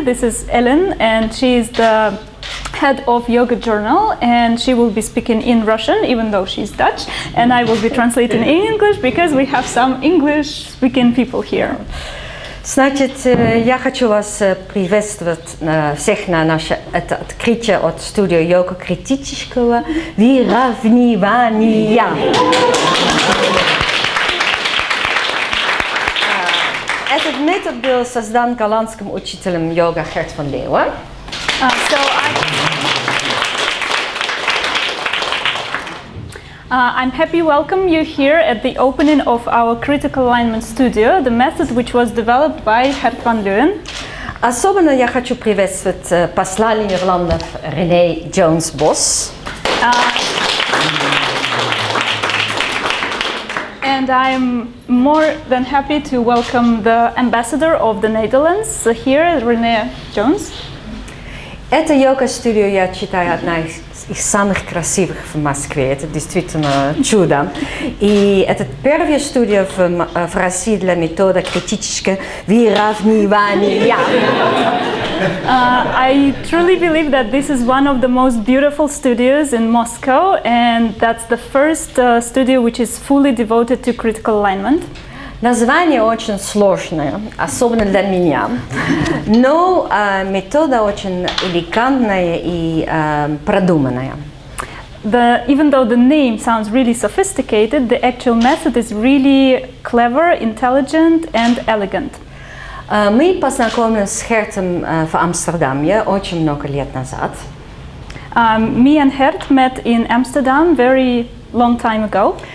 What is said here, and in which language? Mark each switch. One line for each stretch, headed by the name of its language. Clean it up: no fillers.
English: This is Ellen, and she is the head of Yoga Journal, and she will be speaking in Russian, even though she's Dutch, and I will be translating in English because we have some English-speaking people here.
Russian: Значит, я хочу вас приветствовать всех на наше это открытие от студии йога-критического выравнивания. Этот метод был создан голландским учителем йога Гert van Leeuwen.
English: I'm happy to welcome you here at the opening of our critical alignment studio, the method which was developed by Gert van Leeuwen.
Russian: Особенно я хочу приветствовать посла Нидерландов René Jones-Bos.
English: And I'm more than happy to welcome the ambassador of the Netherlands here, René Jones.
Russian: Эта йога-студия, я считаю, одна из самых красивых в Москве. Это действительно чудо. И это первая студия в России для метода критического выравнивания.
English: I truly believe that this is one of the most beautiful studios in Moscow, and that's the first studio which is fully devoted to critical alignment.
Russian: Название очень сложное, особенно для меня, но метода очень элегантная и продуманная.
English: Even though the name sounds really sophisticated, the actual method is really clever, intelligent, and elegant.
Russian: Мы познакомились с Гертом в Амстердаме очень много лет назад.
English: Me and Gert met in Amsterdam very long time ago.